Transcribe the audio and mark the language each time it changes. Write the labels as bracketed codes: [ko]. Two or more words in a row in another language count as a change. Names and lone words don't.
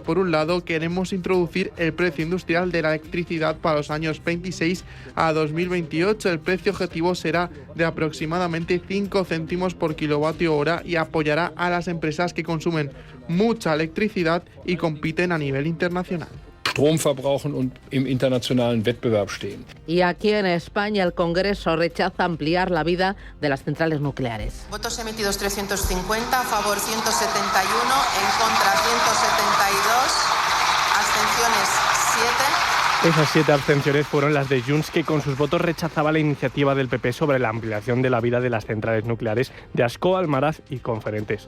[es] Por un lado, queremos introducir el precio industrial de la electricidad para los años 26 a 2028. El precio objetivo será de aproximadamente 5 céntimos por kilovatio hora y apoyará a las empresas que consumen mucha electricidad y compiten a nivel internacional. [de] Strom verbrauchen und im internationalen Wettbewerb stehen. [es] Y aquí en España el Congreso rechaza ampliar la vida de las centrales nucleares. Votos emitidos 350, a favor 171, en contra 172, abstenciones 7. Esas 7 abstenciones fueron las de Junts, que con sus votos rechazaba la iniciativa del PP sobre la ampliación de la vida de las centrales nucleares de Ascó, Almaraz y Conferentes.